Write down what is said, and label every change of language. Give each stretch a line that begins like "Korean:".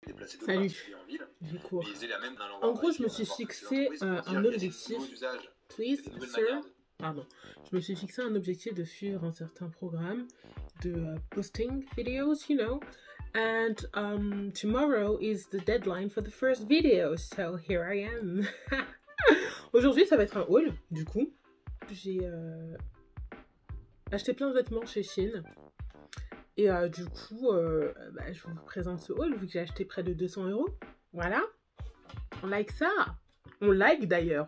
French: déplacer d'autres particuliers en ville. Du coup, Mais ils faisaient la même dans en gros, je me suis fixé un objectif.
English: Please, sir.
French: Pardon. Je me suis fixé un objectif de suivre un certain programme de
English: posting videos, you know. And tomorrow is the deadline for the first video, so here I am.
French: Aujourd'hui, ça va être un haul, du coup. J'ai acheté plein de vêtements chez Shein. Et du coup, je vous présente ce haul, vu que j'ai acheté près de 200 €. Voilà. On like ça. On like d'ailleurs.